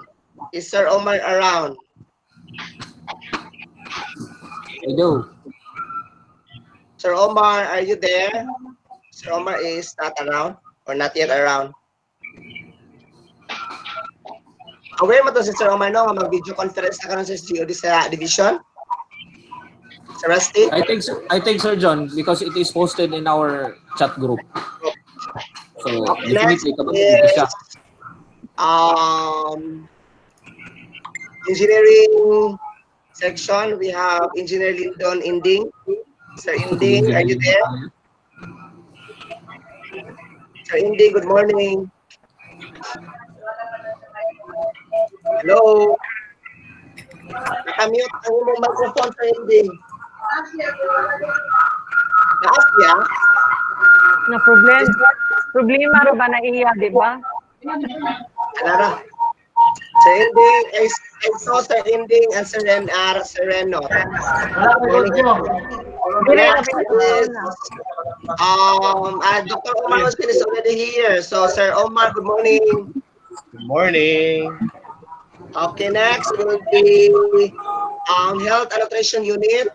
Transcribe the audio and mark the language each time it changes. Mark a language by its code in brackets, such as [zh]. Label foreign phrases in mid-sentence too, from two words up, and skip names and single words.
[en] Is Sir Omar around? I do. Sir Omar, are you there? Sir Omar is not around or not yet around. [hil] Aware mo to si Sir Omar no, nga mag- [en] video conference [hil] na karon sa SGOD sa division? [en] Sir Rusty? I think, Sir John, because it is posted in our chat group. So, Okay, next definitely, [tl] kapag siya. [en] is um, engineering section. We have Engineer Lindon Inding. Sir Inding, are you there? Sir Inding, good morning. Hello? [hil] Nakamute ang imong microphone, Sir Inding. Na-Asia? Na problema ro ba na iya, di ba? [en] Alara. Sir Inding, I saw Sir Inding and Sir Reno. Good morning, everyone. [hil] Dire na [en] Next is Dr. Omar Hussein is already here. So, Sir Omar, good morning. Good morning. Okay, next will be Health and Nutrition Unit.